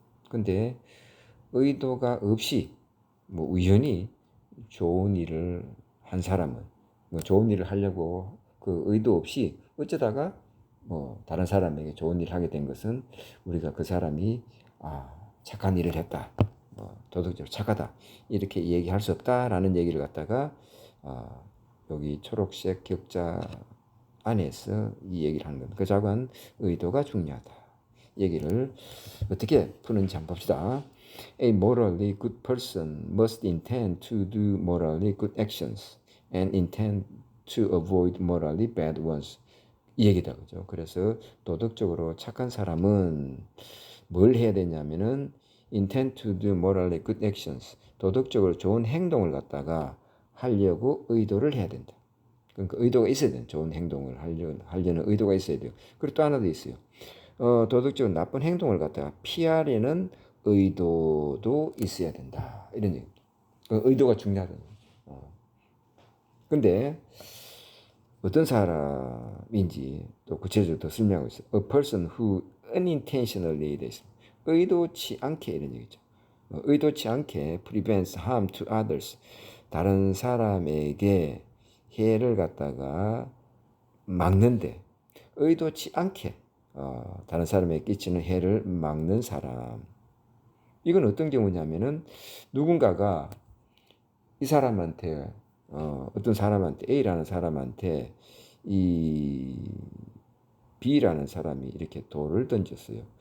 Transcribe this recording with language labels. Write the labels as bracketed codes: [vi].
[ko] 근데 의도가 없이 뭐 우연히 좋은 일을 한 사람은 뭐 좋은 일을 하려고 그 의도 없이 어쩌다가 뭐 다른 사람에게 좋은 일을 하게 된 것은 우리가 그 사람이 착한 일을 했다, 도덕적으로 착하다 이렇게 얘기할 수 없다라는 얘기를 갖다가 여기 초록색 격자 안에서 이 얘기를 하는 겁니다. 그 작은 의도가 중요하다. 얘기를 어떻게 푸는지 한번 봅시다. [en] A morally good person must intend to do morally good actions and intend to avoid morally bad ones. [ko] 이 얘기다, 그죠? 그래서 도덕적으로 착한 사람은 뭘 해야 되냐면은 [en] intend to do morally good actions. [ko] 도덕적으로 좋은 행동을 갖다가 하려고 의도를 해야 된다. 그러니까 의도가 있어야 돼요. 좋은 행동을 하려는 의도가 있어야 돼요. 그리고 또 하나 더 있어요. 도덕적으로 나쁜 행동을 갖다가 피하려는 의도도 있어야 된다. 이런 얘기입니다. 의도가 중요하다. 근데 어떤 사람인지 또 구체적으로 더 설명하고 있어요. [en] A person who unintentionally [ko] 돼 있습니다. 의도치 않게 이런 얘기죠. 의도치 않게 [en] prevents harm to others. [ko] 다른 사람에게 해를 갖다가 막는데 의도치 않게 다른 사람에게 끼치는 해를 막는 사람. 이건 어떤 경우냐면은 누군가가 이 사람한테 어떤 사람한테 A라는 사람한테 이 B라는 사람이 이렇게 돌을 던졌어요.